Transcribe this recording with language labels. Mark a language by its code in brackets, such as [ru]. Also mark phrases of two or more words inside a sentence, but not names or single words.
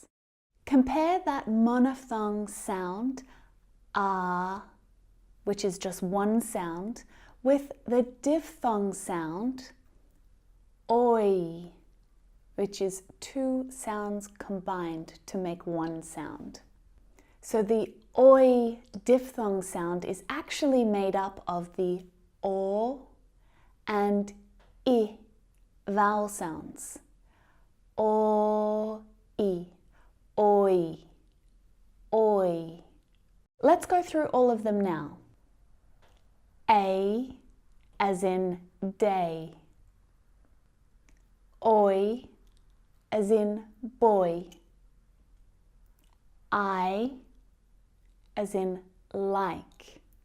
[en] Compare that monophthong sound, ah, which is just one sound, with the diphthong sound, oi, which is two sounds combined to make one sound. So the oi diphthong sound is actually made up of the o and I vowel sounds. O, I, oi, oi. Let's go through all of them now. A, as in day. Oi, as in boy. I, as in like.